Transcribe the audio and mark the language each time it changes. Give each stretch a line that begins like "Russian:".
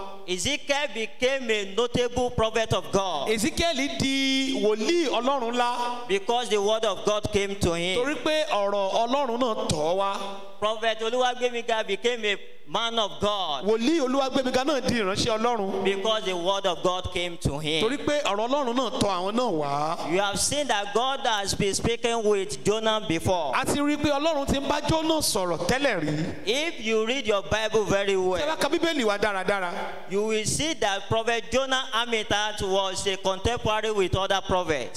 English: Ezekiel became a notable prophet of God
Yoruba: Èzíkíẹ́lì di wòlíì Ọlọ́run ńlá
English: because the word of God came to him.
Yoruba: torí pé ọ̀rọ̀ Ọlọ́run náà tọ̀ ọ́ wá.
English: Prophet Oluwagbemiga became a man of God
Yoruba: Wòlíì Olúwagbémiga náà di ìránṣẹ́ Ọlọ́run
English: because the word of God came to him.
Yoruba: torí pé ọ̀rọ̀ Ọlọ́run náà tọ̀ àwọn náà wá.
English: You have seen that God has been speaking with Jonah before.
Yoruba: A ti rí i pé Ọlọ́run ti ń bá Jónà sọ̀rọ̀ tẹ́lẹ̀ rí.
English: If you read your Bible very
Yoruba: Tí a
English: well,
Yoruba: bá ka Bíbélì wa dáradára,
English: you will see that Prophet Jonah Amitat was a contemporary with other prophets,